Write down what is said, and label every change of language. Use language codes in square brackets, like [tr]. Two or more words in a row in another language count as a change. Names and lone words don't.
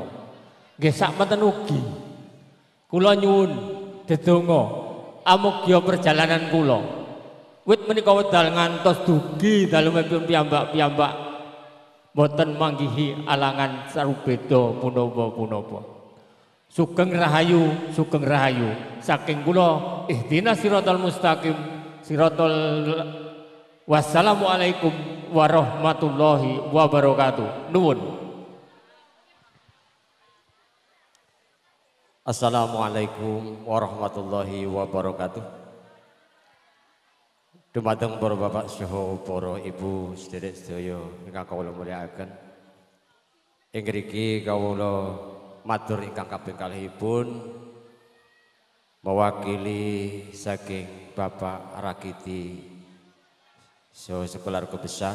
[jv] Nggih sakmenten ugi kula nyuwun dedonga amogia perjalanan kula wit menika wedal ngantos dugi dalemipun piyambak-piyambak boten manggihi alangan sarubeda punapa-punapa. Sugeng rahayu saking kula [ar] اهدنا الصراط المستقيم صراط. والسلام عليكم ورحمة الله وبركاته. [jv] Nuwun. [ar] السلام عليكم ورحمة الله وبركاته. [jv] Dumateng para bapak saha para ibu sedherek sedaya ingkang kawula mulyakaken. Ing mriki kawula matur ingkang kaping kalihipun mewakili saking Bapak Rakiti saha [id] sekeluarga besar.